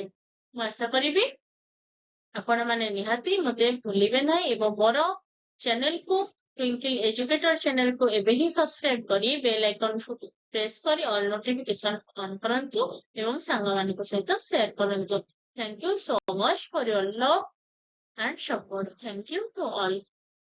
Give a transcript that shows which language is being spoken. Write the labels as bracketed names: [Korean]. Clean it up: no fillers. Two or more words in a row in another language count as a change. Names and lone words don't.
[Odia] ମୁଁ ଆଶା କରିବି ଆପଣମାନେ ନିହାତି ମୋତେ ଭୁଲିବେ ନାହିଁ ଏବଂ ମୋର ଚ୍ୟାନେଲକୁ ଟ୍ୱିଙ୍କଲ ଏଜୁକେଟର ଚ୍ୟାନେଲକୁ ଏବେ ହିଁ ସବସ୍କ୍ରାଇବ କରି [English] bell icon [Odia] ପ୍ରେସ୍ କରି [English] all notification on [Odia] କରନ୍ତୁ ଏବଂ ସାଙ୍ଗମାନଙ୍କ ସହିତ ସେୟାର କରନ୍ତୁ। [English] Thank you so much for your love and support. Thank you to all.